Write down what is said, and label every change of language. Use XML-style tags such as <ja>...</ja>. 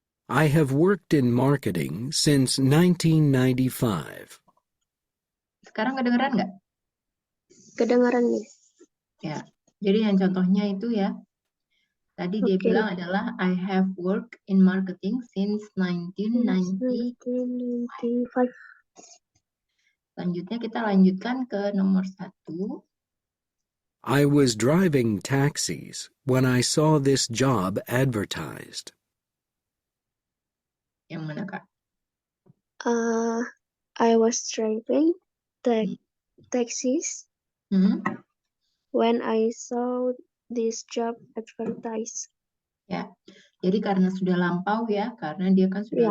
<en>I have worked in marketing since 1995.</en> <id>Sekarang kedengeran nggak? Kedengaran, Miss. Ya, jadi yang contohnya itu ya, tadi dia Oke. bilang adalah</id> <en>I have worked in marketing since 1990. 1995.</en> <id>Selanjutnya kita lanjutkan ke nomor 1.</id> <en>I was driving taxis when I saw this job advertised.</en> <id>Yang mana, Kak?</id> <en>I was driving taxis when I saw this job advertised.</en> <id>Ya, jadi karena sudah lampau ya, karena dia kan sudah</id>